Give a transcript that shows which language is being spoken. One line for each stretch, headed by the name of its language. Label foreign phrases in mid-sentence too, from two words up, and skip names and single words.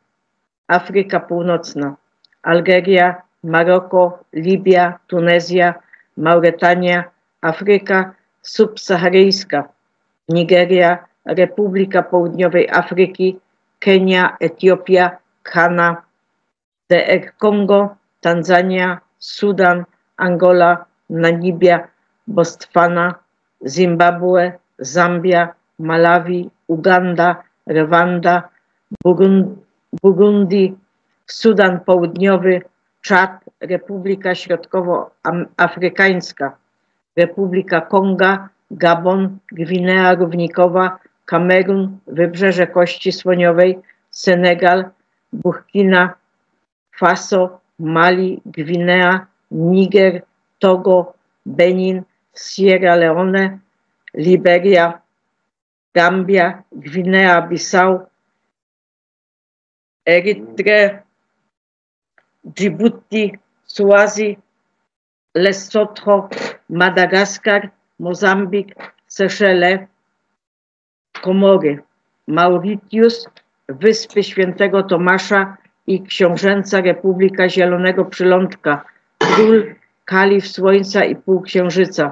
Polish: Afryka Północna, Algeria, Maroko, Libia, Tunezja, Mauretania, Afryka subsaharyjska, Nigeria, Republika Południowej Afryki, Kenia, Etiopia, Ghana, DR Kongo, Tanzania, Sudan, Angola, Namibia, Botswana, Zimbabwe, Zambia, Malawi, Uganda, Rwanda, Burundi, Sudan Południowy, Czad, Republika Środkowoafrykańska, Republika Konga, Gabon, Gwinea Równikowa, Kamerun, Wybrzeże Kości Słoniowej, Senegal, Burkina Faso, Mali, Gwinea, Niger, Togo, Benin, Sierra Leone, Liberia, Gambia, Gwinea-Bissau, Erytre, Djibouti, Swazi, Lesotho, Madagaskar, Mozambik, Seszele, Komory, Mauritius, Wyspy Świętego Tomasza i Książęca Republika Zielonego Przylądka, Król, Kalif Słońca i Półksiężyca.